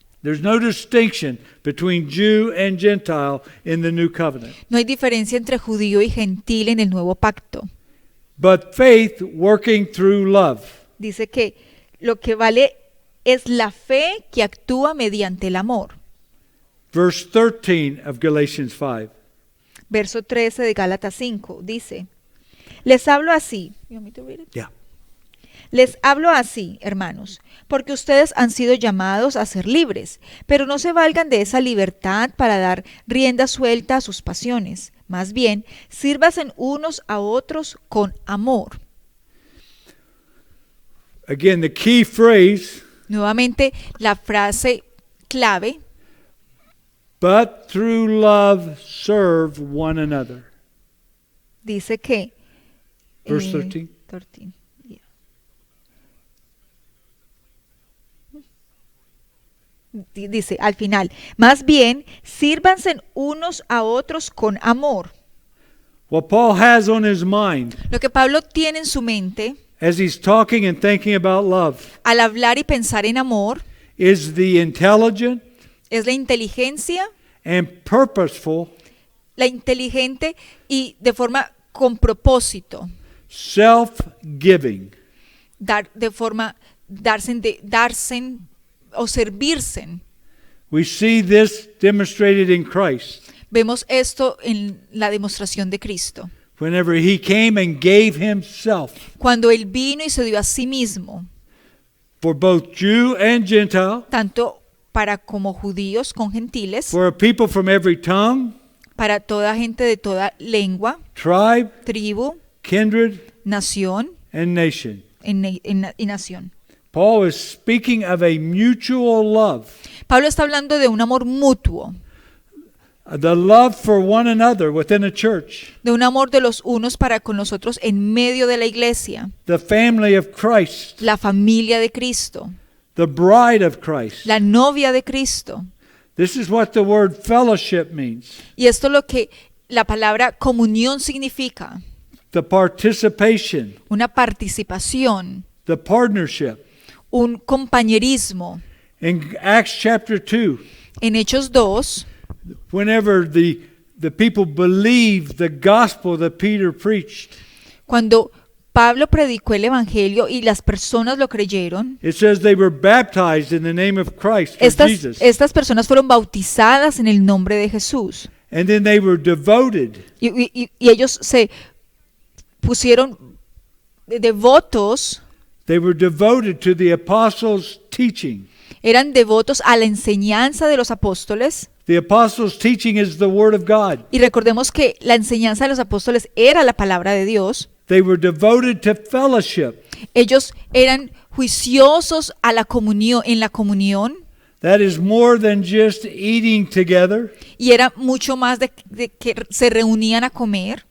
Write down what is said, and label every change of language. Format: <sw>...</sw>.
<en>There's no distinction between Jew and Gentile in the new covenant.</en> <es>No hay diferencia entre judío y gentil en el nuevo pacto.</es> <en>But faith working through love.</en> <es>Dice que lo que vale es la fe que actúa mediante el amor.</es> <en>Verse 13 of Galatians 5.</en> <es>Verso 13 de Gálatas 5 dice: Les hablo así.</es> <en>You want me to read it? Yeah.</en> <es>Les hablo así, hermanos, porque ustedes han sido llamados a ser libres, pero no se valgan de esa libertad para dar rienda suelta a sus pasiones. Más bien, sírvanse unos a otros con amor.</es> <en>Again, the key phrase,</en> <es>Nuevamente, la frase clave,</es> <en>but through love serve one another.</en> <es>dice que...</es> <en>Verse 13. 13, yeah.</en> <es>Dice al final, más bien, sírvanse unos a otros con amor.</es> <en>What Paul has on his mind</en> <es>Lo que Pablo tiene en su mente</es> <en>as he's talking and thinking about love</en> <es>al hablar y pensar en amor</es> <en>is the intelligent</en> <es>es la inteligencia,</es> <en>and purposeful</en> <es>la inteligente y de forma con propósito,</es> <en>self-giving.</en> <es>dar de forma darse o servirse.</es> <en>We see this demonstrated in Christ.</en> <es>Vemos esto en la demostración de Cristo.</es> <en>Whenever he came and gave himself</en> <es>Cuando él vino y se dio a sí mismo,</es> <en>for both Jew and Gentile,</en> <es>tanto para como judíos con gentiles,</es> <en>for a people from every tongue,</en> <es>para toda gente de toda lengua,</es> <en>tribe,</en> <es>tribu,</es> <en>kindred,</en> <es>nación</es> <en>and nation.</en> <es>y nación.</es> <en>Paul is speaking of a mutual love,</en> <es>Pablo está hablando de un amor mutuo,</es> <en>the love for one another within a church,</en> <es>de un amor de los unos para con los otros en medio de la iglesia,</es> <en>the family of Christ,</en> <es>la familia de Cristo,</es> <en>the bride of Christ,</en> <es>la novia de Cristo,</es> <en>This is what the word fellowship means.</en> <es>Y esto es lo que la palabra comunión significa,</es> <en>The participation,</en> <es>una participación,</es> <en>the partnership.</en> <es>un compañerismo.</es> <en>In Acts chapter 2,</en> <es>En Hechos 2,</es> <en>whenever the people believed the gospel that Peter preached,</en> <es>cuando Pablo predicó el evangelio y las personas lo creyeron,</es> <en>it says they were baptized in the name of Christ, or Jesus.</en> <es>estas personas fueron bautizadas en el nombre de Jesús.</es> <en>And then they were devoted.</en> <es>Y ellos se pusieron devotos,</es> <en>They were devoted to the apostles' teaching.</en> <es>eran devotos a la enseñanza de los apóstoles.</es> <en>The apostles' teaching is the word of God.</en> <es>Y recordemos que la enseñanza de los apóstoles era la palabra de Dios.</es> <en>They were devoted to fellowship.</en> <es>Ellos eran juiciosos a la comunión, en la comunión,</es> <en>That is more than just eating together,</en> <es>y era mucho más de que se reunían a comer.</es>